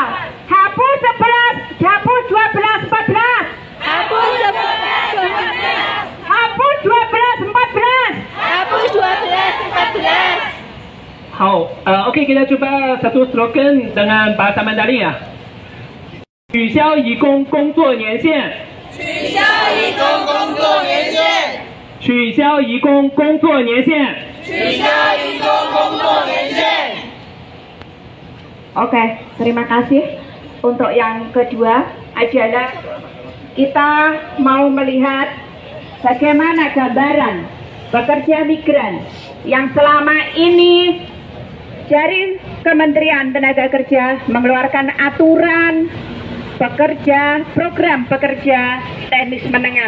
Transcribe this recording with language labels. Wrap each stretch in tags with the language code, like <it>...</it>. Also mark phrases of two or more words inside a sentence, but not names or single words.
<id>Hapus 11, hapus 12, 14. Hapus 11, 12. Hapus 12, 14. Hapus 12, 14. 好，OK， kita coba satu slogan dengan bahasa Mandarin ya.</id> <zh>取消移工工作年限。取消移工工作年限。取消移工工作年限。取消移工工作年限。</zh> <id>Oke, terima kasih. Untuk yang kedua adalah kita mau melihat bagaimana gambaran pekerja migran yang selama ini dari Kementerian Tenaga Kerja mengeluarkan aturan program pekerja teknis menengah.</id>